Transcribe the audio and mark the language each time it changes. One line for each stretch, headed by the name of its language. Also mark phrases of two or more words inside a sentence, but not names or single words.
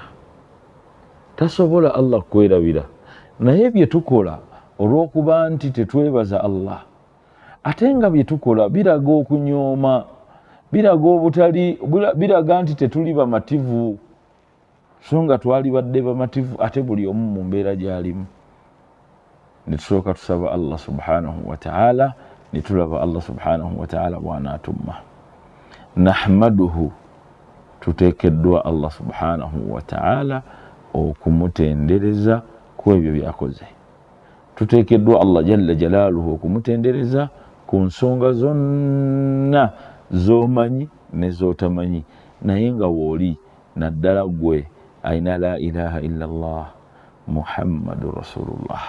Ganda: Tasobola Allah kwerabira. Naye bye tukola olw'okuba nti tetwebaza Allah, ate nga bye tukola biraga okunyooma, biraga nti tetuli bamativu, so nga twali badde bamativu ate buli omu mu mbeera gy'alimu. netusooka tusaba Allah
Arabic: سبحانه وتعالى
Ganda: netulaba Allah
Arabic: سبحانه وتعالى
Ganda: bw'anaatumma. Nahmaduhu, tuteekeddwa Allah
Arabic: سبحانه وتعالى
Ganda: okumutendereza ku ebyo byakoze. Tuteekeddwa Allah
Arabic: جل جلاله
Ganda: okumutendereza ku nsonga zonna z'omanyi ne z'otamanyi, naye nga wooli naddala gwe ayina
Arabic: لا إله إلا الله محمد رسول الله.